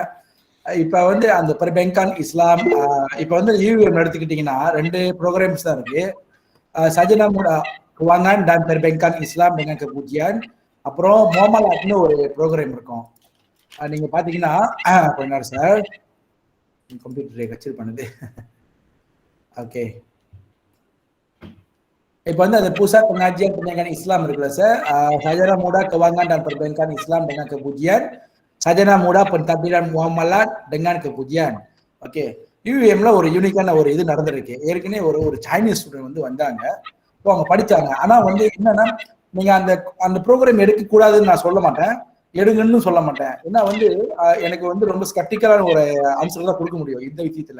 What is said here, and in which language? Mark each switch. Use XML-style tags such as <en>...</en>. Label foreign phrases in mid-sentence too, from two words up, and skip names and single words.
<ta>இப்ப வந்து அந்த</ta> <ms>perbankan Islam,</ms> <ta>இப்ப வந்து யூஎம் எடுத்துக்கிட்டீங்கன்னா 2 ப்ரோக்ராம்ஸ் தான் இருக்கு,</ta> <ms>sarjana muda Kewangan dan Perbankan Islam dengan Kepujian.</ms> <ta>அப்புறம் மோமலாட்னு ஒரு ப்ரோக்ராம் இருக்கும். நீங்க பாத்தீங்கன்னா கொஞ்ச நேரம் சார், கம்ப்யூட்டர் கச்சேரி பண்ணுது. ஓகே, இப்போ வந்து அந்த</ta> <ms>pusat pengajian pendidikan Islam</ms> <ta>இருக்குல்ல சார்,</ta> <ms>Sarjana Muda Kewangan dan Perbankan Islam dengan Kepujian, Sarjana Muda Pentadbiran Muamalat dengan Kepujian.</ms> <ta>ஓகே, யூஎம்ல ஒரு யூனிக்கான ஒரு இது நடந்திருக்கு. ஏற்கனவே ஒரு</ta> <en>Chinese student</en> <ta>வந்து வந்தாங்க, அவங்க படிச்சாங்க. ஆனா வந்து என்னன்னா, நீங்க அந்த ப்ரோக்ராம் எடுக்க கூடாதுன்னு நான் சொல்ல மாட்டேன், எடுங்கன்னு சொல்ல மாட்டேன். ஏன்னா வந்து எனக்கு வந்து ரொம்ப ஸ்கெப்டிக்கலான ஒரு ஆன்சர் தான் கொடுக்க முடியும் இந்த விஷயத்துல.</ta>